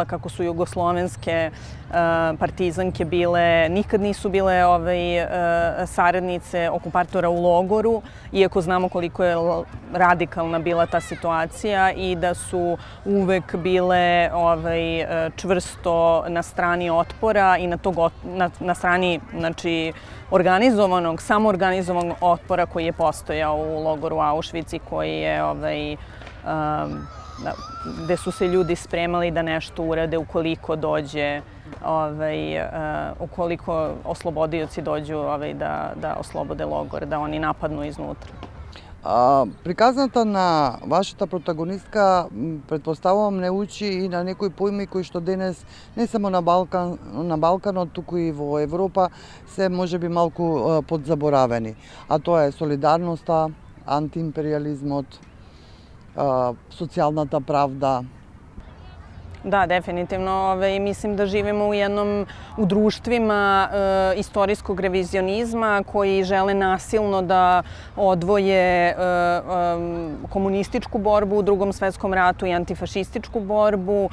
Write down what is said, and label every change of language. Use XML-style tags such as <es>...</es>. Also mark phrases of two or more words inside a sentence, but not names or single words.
<sr>kako su jugoslovenske partizanke nikad nisu bile saradnice okupatora u logoru, iako znamo koliko je radikalna bila ta situacija i da su uvek bile čvrsto na strani otpora i na strani samoorganizovanog otpora koji je postojao u logoru Auschwitz i koji je gde su se ljudi spremali da nešto urade ukoliko dođe, ukoliko oslobodioci dođu da oslobode logor, da oni napadnu iznutra.</sr> <mk>Приказната на вашата протагонистка, предпоставувам, не учи и на некои поими кои што денес не само на Балканот, туку и во Европа се можеби малку подзаборавени. А тоа е солидарноста, антиимпериализмот, социјалната правда.</mk> <sr>Da, definitivno. Mislim da živimo u društvima istorijskog revizionizma koji žele nasilno da odvoje komunističku borbu u Drugom svetskom ratu i antifašističku borbu.</sr>